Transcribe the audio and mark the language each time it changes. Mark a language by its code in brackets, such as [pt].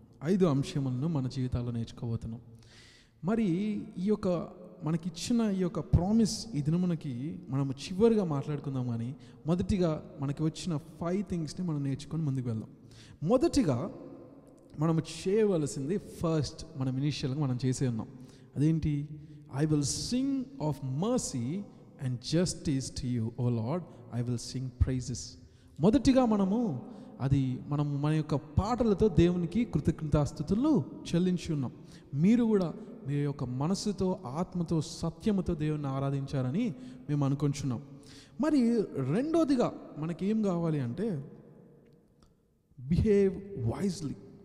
[te] 5 అంశములను మన జీవితాల్లో నేర్చుకోబోతున్నాం. మరి ఈ యొక్క మనకిచ్చిన ఈ యొక్క ప్రామిస్ ఈ దినమునకి మనము చివరిగా మాట్లాడుకుందాం. కానీ మొదటిగా మనకి వచ్చిన 5 థింగ్స్ని మనం నేర్చుకొని ముందుకు వెళ్దాం. మొదటిగా మనము చేయవలసింది ఫస్ట్ మనం ఇనీషియల్గా మనం చేసే ఉన్నాం. అదేంటి? [en] I will sing of mercy and justice to you, O Lord. I will sing praises. [te] మొదటిగా మనము మన యొక్క పాటలతో దేవునికి కృతజ్ఞతాస్తుతులు చెల్లించి ఉన్నాం. మీరు కూడా మీ యొక్క మనసుతో, ఆత్మతో, సత్యముతో దేవుని ఆరాధించారని మేము అనుకుంటున్నాం. మరి రెండోదిగా మనకి ఏం కావాలి అంటే [en] Behave wisely.